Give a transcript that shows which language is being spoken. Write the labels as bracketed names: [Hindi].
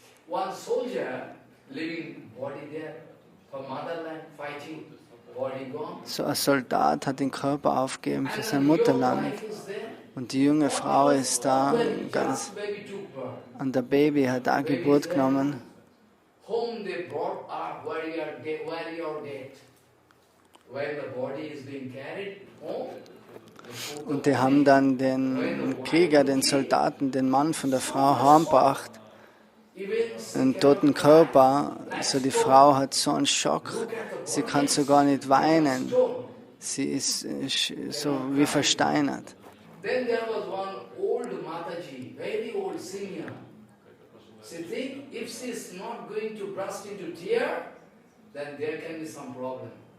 [English] One soldier living body there for motherland fighting, body gone. [German] So ein Soldat hat den Körper aufgegeben für sein Mutterland. Und die junge Frau ist da, ganz, und der Baby hat auch Geburt genommen. [English] whom they brought up where your dead. When the body is being carried home, [German] Und die haben dann den Krieger, den Soldaten, den Mann von der Frau heimgebracht, einen toten Körper. Also die Frau hat so einen Schock, sie kann so gar nicht weinen. Sie ist so wie versteinert. [English] Then there was one old Mataji, very old senior. She think if she is not going to burst into tear, then there can be some problem.